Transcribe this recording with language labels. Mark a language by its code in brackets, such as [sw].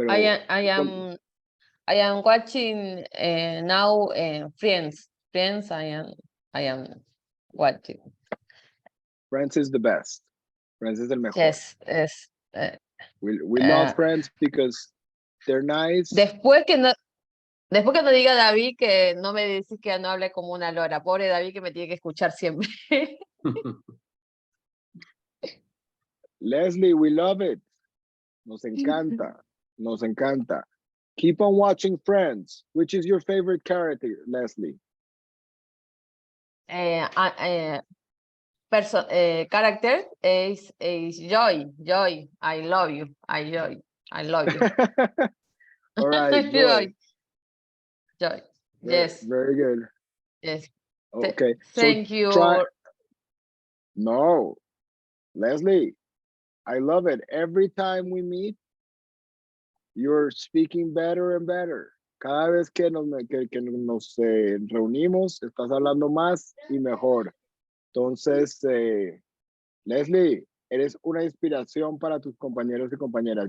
[en] I am watching now Friends. Friends, I am watching. Friends is the best. Friends is [es] el mejor. [en] Yes. We love Friends because they're nice. [es] Después que no diga David que no me decís que no hable como una lora. Pobre David que me tiene que escuchar siempre. [en] Leslie, we love it. [es] Nos encanta. Nos encanta. [en] Keep on watching Friends. Which is your favorite character, Leslie? Character is Joy. Joy. I love you. I love you. All right, Joy. Joy. Yes. Very good. Yes. Okay. Thank you. No, Leslie, I love it. Every time we meet, you're speaking better and better. [es] Cada vez que nos reunimos, estás hablando más y mejor. Entonces, Leslie, eres una inspiración para tus compañeros y compañeras.